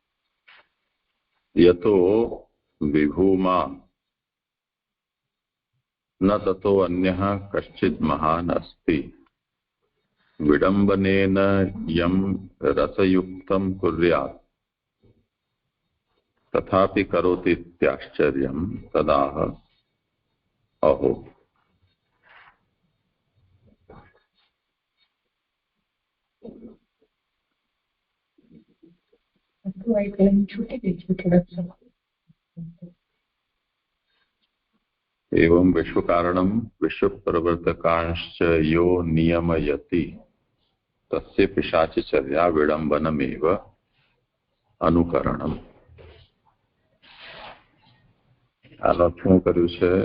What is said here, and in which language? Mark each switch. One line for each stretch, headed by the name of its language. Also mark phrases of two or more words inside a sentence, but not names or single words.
Sanskrit: यतो विभूमा न ततो अन्यः कश्चिद महान अस्ति विडंबनेन यम रसयुक्तम कुर्यात तथापि करोति त्याश्चर्यम तदाह अहो. एवं विश्वकारणं विश्वप्रवर्तकांश्च यो नियमयति तस्य पिशाचचर्या विडम्बनमेव अनुकरणम्.
Gujarati: આનો શું કર્યું છે?